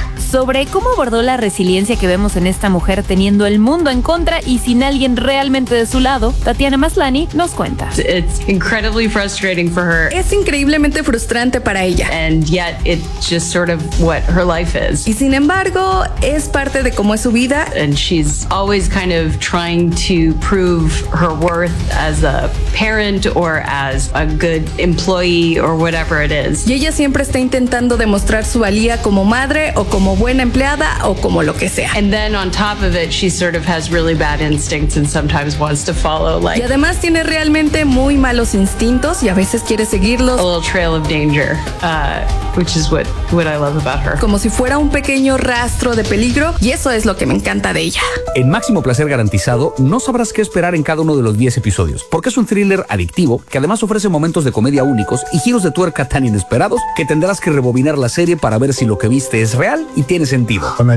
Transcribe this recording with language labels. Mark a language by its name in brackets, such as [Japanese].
[Spanish] sobre cómo abordó la resiliencia que vemos en esta mujer teniendo el mundo en contra y sin alguien realmente de su lado, Tatiana Maslany nos cuenta. [English] It's incredibly frustrating for her. [Spanish] Es increíblemente frustrante para ella. [English] And yet it's just sort of what her life is. [Spanish] Y sin embargo, es parte de cómo es su vida. [English] And she's always kind of trying to prove her worth as a parent or as a good employee or whatever it is. [Spanish] Y ella siempre está intentando demostrar su valía como madre o como buena empleada o como lo que sea. [English] And then on top of it, she sort of has really bad instincts and sometimes wants to follow like. [Spanish] Y además tiene realmente muy malos instintos y a veces quiere seguirlos. [English] A little trail of danger, which is what I love about her. [Spanish] Como si fuera un pequeño rastro de peligro y eso es lo que me encanta de ella. En Máximo Placer Garantizado, no sabrás qué esperar en cada uno de los 10 episodios, porque es un thriller adictivo que además ofrece momentos de comedia únicos y giros de tuerca tan inesperados que tendrás que rebobinar la serie para ver si lo que viste es real y tiene sentido.